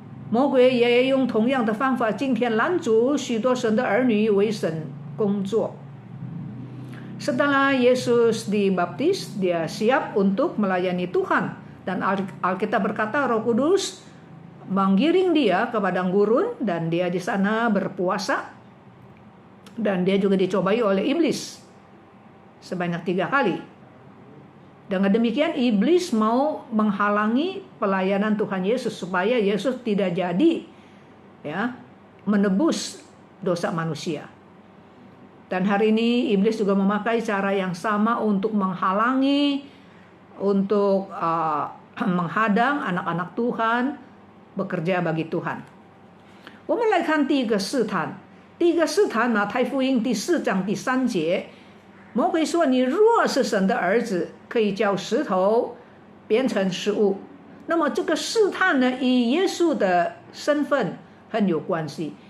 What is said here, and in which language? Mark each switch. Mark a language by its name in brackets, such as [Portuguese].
[Chinese] 魔鬼也用同样的方法，今天拦阻许多神的儿女为神工作。 [Indonesian] Setelah Yesus dibaptis, dia siap untuk melayani Tuhan. Dan Alkitab berkata Roh Kudus menggiring dia ke padang gurun, dan dia di sana berpuasa. Dan dia juga dicobai oleh iblis sebanyak 3 kali. Dengan demikian iblis mau menghalangi pelayanan Tuhan Yesus supaya Yesus tidak jadi menebus dosa manusia. Dan hari ini iblis juga memakai cara yang sama untuk menghalangi, untuk menghadang anak-anak Tuhan bekerja bagi Tuhan. [Chinese] 我们来看第一个试探。第一个试探，马太福音第4章第3节，魔鬼说：“你若是神的儿子，可以叫石头变成食物。” 那么这个试探呢，与耶稣的身份很有关系。